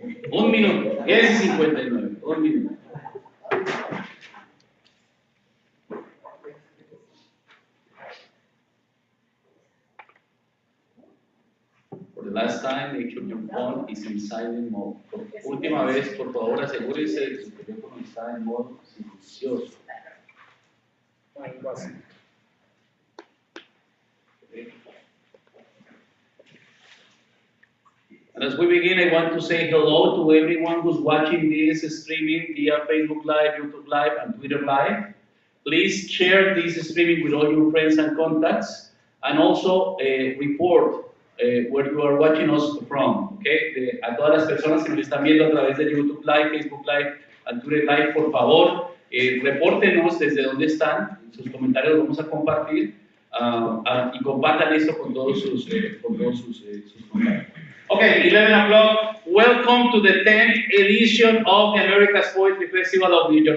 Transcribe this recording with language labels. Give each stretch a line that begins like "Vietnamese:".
Spanish: 1 minuto, 10:59, 1 minuto.
English: For the last time, make sure your phone is in silent mode.
Spanish: Por última vez, por favor, asegúrese de que su teléfono está en modo silencioso.
English: And as we begin, I want to say hello to everyone who's watching this streaming via Facebook Live, YouTube Live, and Twitter Live. Please share this streaming with all your friends and contacts, and also report where you are watching us from. Okay?
Spanish: A todas las personas que nos están viendo a través de YouTube Live, Facebook Live, and Twitter Live, por favor, repórtenos desde dónde están. Sus comentarios los vamos a compartir y compartan esto con todos sus contactos.
English: Okay, 11 o'clock. Welcome to the 10th edition of the America's Poetry Festival of New York.